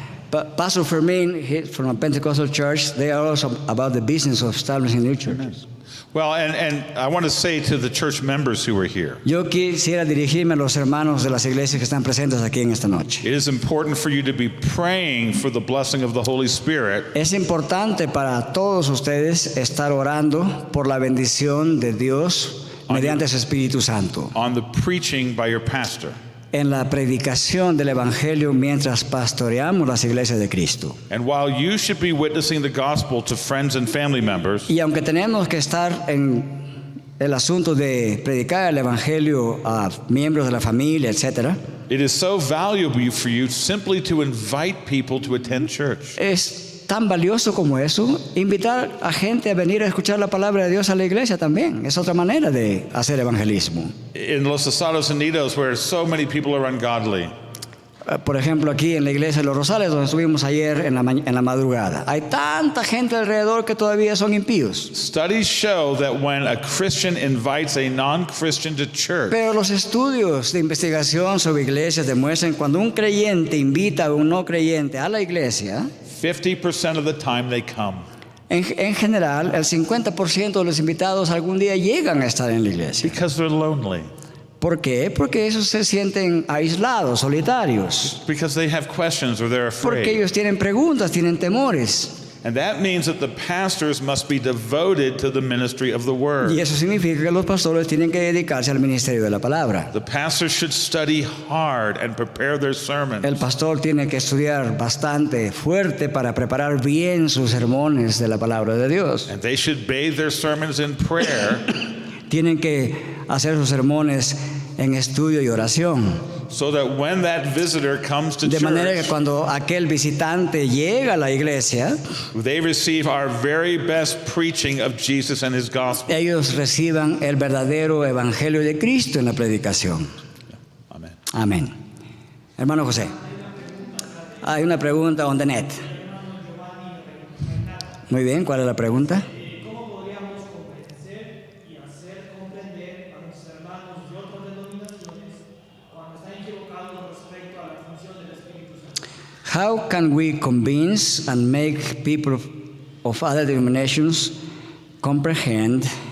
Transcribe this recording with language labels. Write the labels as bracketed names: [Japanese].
[English] Pastor Fermín, he's from a Pentecostal church. They are also about the business of establishing new churches. Well, and I want to say to the church members who are here, [Spanish] Yo quisiera dirigirme a los hermanos de las iglesias que están presentes aquí en esta noche. [English] it is important for you to be praying for the blessing of the Holy Spirit [Spanish] Es importante para todos ustedes estar orando por la bendición de Dios mediante su Espíritu Santo [English] on the preaching by your pastor. [Spanish] en la predicación del Evangelio mientras pastoreamos las iglesias de Cristo. [English] And while you should be witnessing the gospel to friends and family members, [Spanish] Y aunque tenemos que estar en el asunto de predicar el Evangelio a miembros de la familia, etc., [English] it is so valuable for you simply to invite people to attend church. [Spanish] es tan valioso como eso, invitar a gente a venir a escuchar la palabra de Dios a la iglesia también. Es otra manera de hacer evangelismo. [English] In Los Estados Unidos, where so many people are ungodly, [Spanish] Por ejemplo, aquí en la iglesia de Los Rosales, donde estuvimos ayer en la madrugada, hay tanta gente alrededor que todavía son impíos. [English] Studies show that when a Christian invites a non-Christian to church, [Spanish] Pero los estudios de investigación sobre iglesias demuestran que cuando un creyente invita a un no creyente a la iglesia, [English] 50% of the time they come. [Spanish] en general, el 50% de los invitados algún día llegan a estar en la iglesia. [English] Because they're lonely. [Spanish] ¿Por qué? Porque ellos se sienten aislados, solitarios. [English] Because they have questions or they're [Spanish] Porque [English] afraid. [Spanish] ellos tienen preguntas, tienen temores. [English] And that means that the pastors must be devoted to the ministry of the word. [Spanish] Y eso significa que los pastores tienen que dedicarse al ministerio de la palabra. [English] The pastors should study hard and prepare their sermons. [Spanish] El pastor tiene que estudiar bastante fuerte para preparar bien sus sermones de la palabra de Dios. [English] And they should bathe their sermons in prayer [Spanish] Tienen que hacer sus sermones en estudio y oración. [English] so that when that visitor comes to [Spanish] De manera que [English] church, [Spanish] cuando aquel visitante llega a la iglesia, [English] they receive our very best preaching of Jesus and his gospel. [Spanish] ellos reciban el verdadero evangelio de Cristo en la predicación. [English] Amen. [Spanish] Amén. Hermano José, hay una pregunta [English] on the net. [Spanish] Muy bien, ¿cuál es la pregunta? ¿Cómo podríamos convencer y hacer comprender a nuestros hermanos de otras denominaciones cuando están equivocados respecto a la función del Espíritu Santo? [English] How can we convince and make people of other denominations comprehend?